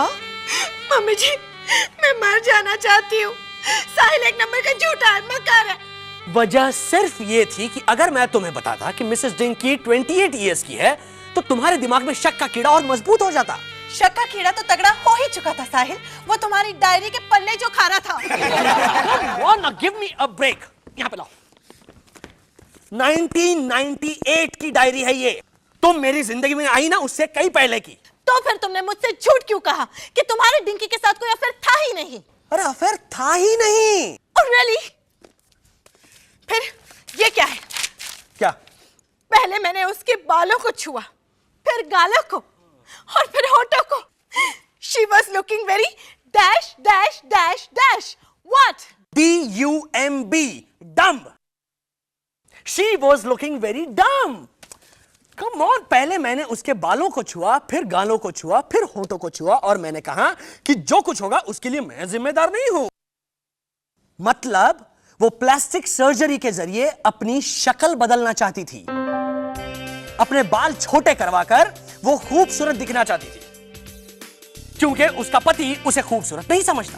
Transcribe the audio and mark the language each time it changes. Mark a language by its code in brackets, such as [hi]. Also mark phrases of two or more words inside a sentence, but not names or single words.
[hi] मम्मी जी, मैं मर जाना चाहती हूँ। साहिल एक नंबर का झूठा मकार है। वजह सिर्फ ये थी कि अगर मैं तुम्हें बताता कि मिसेस डिंकी 28 इयर्स की है, तो तुम्हारे दिमाग में शक का कीड़ा और मजबूत हो जाता। शक का कीड़ा तो तगड़ा हो ही चुका था साहिल, वो तुम्हारी डायरी के पन्ने जो खा रहा था। [en] Come on, now give me a break. [hi] यहाँ पे लाओ। 1998 की डायरी है ये। तुम मेरी जिंदगी में आई ना, उससे कई पहले की। तो फिर तुमने मुझसे झूठ क्यों कहा कि तुम्हारे डिंकी के साथ कोई अफेयर था ही नहीं? अरे अफेयर था ही नहीं। और रियली? फिर ये क्या है? क्या? पहले मैंने उसके बालों को छुआ, फिर गालों को, और फिर होठों को। [en] She was looking very dash dash dash dash. What? D-U-M-B, dumb. She was looking very dumb. Come on, [hi] पहले मैंने उसके बालों को छुआ, फिर गालों को छुआ, फिर होठों को छुआ, और मैंने कहा कि जो कुछ होगा उसके लिए मैं जिम्मेदार नहीं हूं। मतलब वो [en] plastic surgery [hi] के जरिए अपनी शक्ल बदलना चाहती थी। अपने बाल छोटे करवाकर वो खूबसूरत दिखना चाहती थी, क्योंकि उसका पति उसे खूबसूरत नहीं समझता।